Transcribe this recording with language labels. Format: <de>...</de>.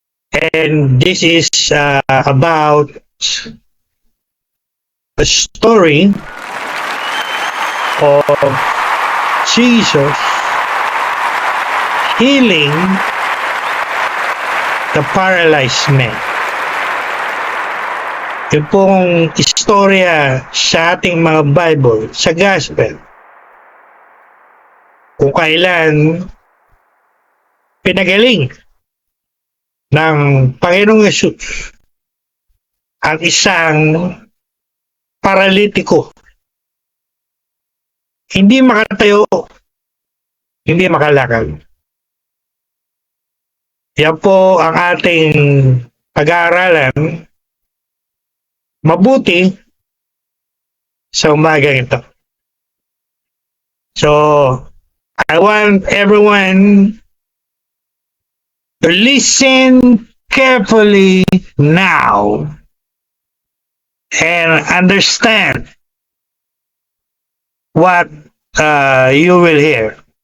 <en>And this is about a story of Jesus healing the paralyzed man.</en> <tl>Yung pong istorya sa ating mga Bible, sa Gospel, kung kailan pinagaling ng Panginoong Yesus ang isang paralitiko. Hindi makatayo, hindi makalakad. Yan po ang ating pag-aaralan mabuti sa umagang ito.</tl> <en>So, I want everyone to listen carefully now and understand what you will hear.</en>